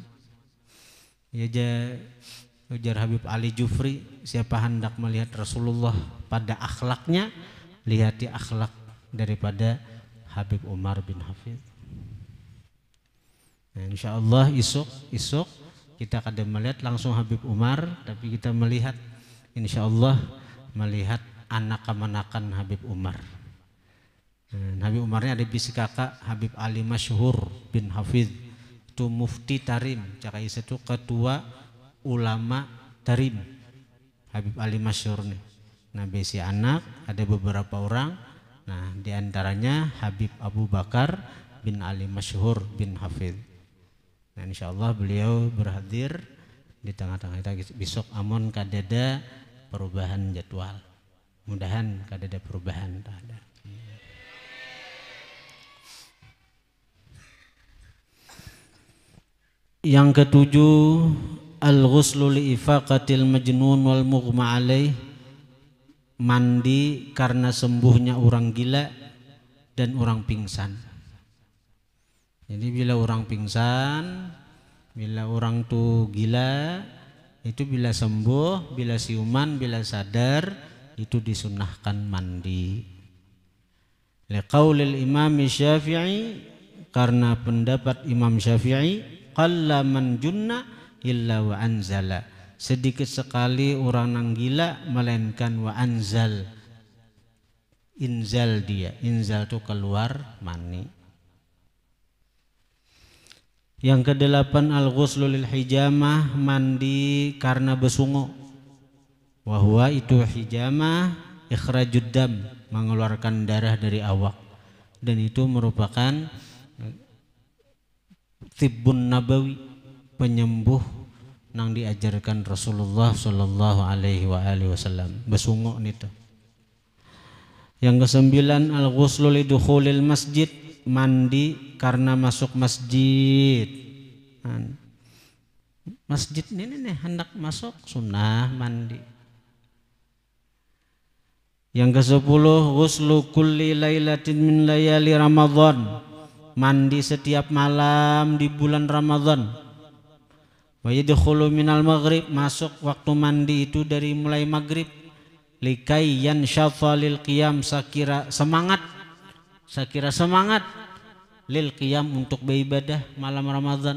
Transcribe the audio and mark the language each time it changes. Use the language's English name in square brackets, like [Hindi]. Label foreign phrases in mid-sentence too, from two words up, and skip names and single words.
[Banjar] Ya ujar Habib Ali Jufri, siapa hendak melihat Rasulullah pada akhlaknya, lihati akhlak daripada Habib Umar bin Hafidh. Nah, [Arabic] إن شاء الله [Banjar] isuk kita akan melihat langsung Habib Umar, tapi kita melihat [Arabic] إن شاء الله [Banjar] melihat anak kemanakan Habib Umar. Nah, Habib Umarnya ada bisi kakak Habib Ali Masyhur bin Hafidh, itu mufti Tarim, cakap itu ketua ulama Tarim, Habib Ali Masyhur nih. Nah bisi anak ada beberapa orang. Nah diantaranya Habib Abu Bakar bin Ali Masyhur bin Hafidh. Nah insyaallah beliau berhadir di tengah-tengah kita besok. Amon kadada perubahan jadwal, mudahan kadada perubahan ada. Yang ketujuh, [Arabic] الغسل لإفاقة المجنون والمغمى عليه, [Banjar] mandi karena sembuhnya orang gila dan orang pingsan. Jadi bila orang pingsan, bila orang tuh gila, itu bila sembuh, bila siuman, bila sadar, itu disunahkan mandi. [Arabic] لقول الإمام الشافعي, [Banjar] karena pendapat Imam Syafi'i, [Arabic] قل من جن إلا وأنزل, [Banjar] sedikit sekali orang nang gila melainkan [Arabic] وأنزل, [Banjar] inzal dia, inzal itu keluar mani. Yang kedelapan, [Arabic] الغسل للحجامة, [Banjar] mandi karena besungo. Wahwa itu [Arabic] حجامة إخراج الدم, [Banjar] mengeluarkan darah dari awak, dan itu merupakan [Arabic] طب نبوي, [Banjar] penyembuh nang diajarkan Rasulullah [Arabic] صلى الله عليه وسلم, [Banjar] besungo nito. Yang kesembilan, [Arabic] الغسل لدخول المسجد, [Banjar] mandi karena masuk masjid. Masjid ini nih hendak masuk sunnah mandi. Yang kesepuluh, [Arabic] غسل كل ليلة من ليالي رمضان, [Banjar] mandi setiap malam di bulan Ramadan. [Arabic] ويدخل من المغرب, [Banjar] masuk waktu mandi itu dari mulai maghrib. [Arabic] لكي ينشط للقيام, [Banjar] sakira semangat [Arabic] للقيام, [Banjar] untuk beribadah malam Ramadan.